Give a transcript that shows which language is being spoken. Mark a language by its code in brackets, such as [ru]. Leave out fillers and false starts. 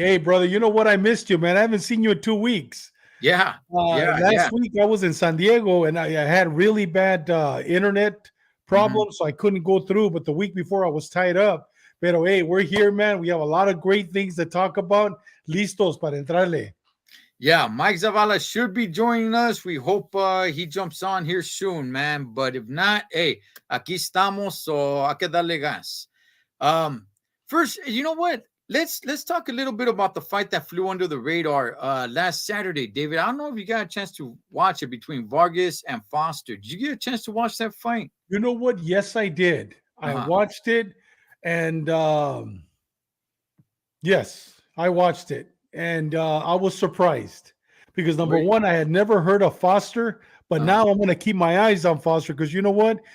[en] Hey, brother, you know what? I missed you, man. I haven't seen you in 2 weeks. Last week I was in San Diego and I had really bad internet problems, so I couldn't go through. But the week before I was tied up. [es] Pero [en] hey, we're here, man. We have a lot of great things to talk about. [es] Listos para entrarle. [en] Yeah, Mike Zavala should be joining us. We hope he jumps on here soon, man. But if not, hey, [es] aquí estamos, so hay que darle gas. [en] First, you know what? Let's talk a little bit about the fight that flew under the radar last Saturday, David. I don't know if you got a chance to watch it between Vargas and Foster. Did you get a chance to watch that fight? You know what? Yes, I did. I watched it, and yes, I watched it, and I was surprised because number one, I had never heard of Foster, but now I'm going to keep my eyes on Foster because you know what?